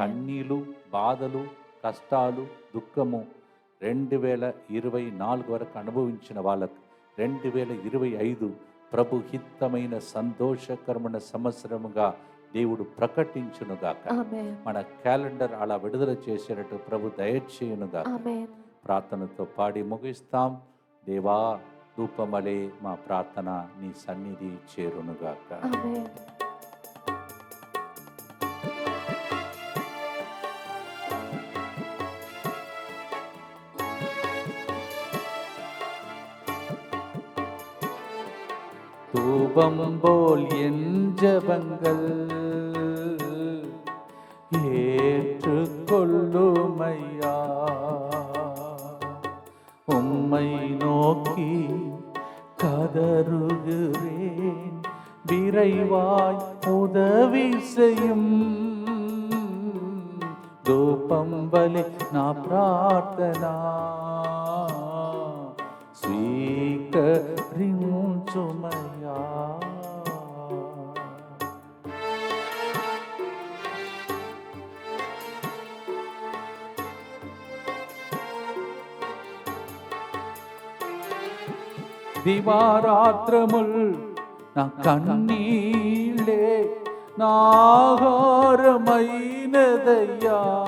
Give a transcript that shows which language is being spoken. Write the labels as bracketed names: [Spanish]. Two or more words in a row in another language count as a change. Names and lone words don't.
[Telugu] కన్నీలు, బాధలు, కష్టాలు, దుఃఖము 2024 వరకు అనుభవించిన వాళ్ళకు 2025 ప్రభు హితమైన సంతోషకరమైన సంవత్సరముగా దేవుడు ప్రకటించునుగాక. Amen. మన క్యాలెండర్ అలా విడుదల చేసేటట్టు ప్రభు దయచేయునుగాక. Amen. ప్రార్థనతో పాడి ముగిస్తాం. దేవా, ధూపమలే మా ప్రార్థన నీ సన్నిధి చేరునుగాక. Amen. [Tamil] தூபம் போல் என் ஜபங்கள் ஏற்றுக்கொள்ளுமையா, உம்மை நோக்கி கதறுகிறேன், விரைவாய் உதவி செய்யும். தூபம் பலி [Telugu] నా ప్రార్థన స్వీకరించుమయ్యా. దివారాత్రముల్ నా కన్నీళ్ళే నాహారమైనదయ్యా.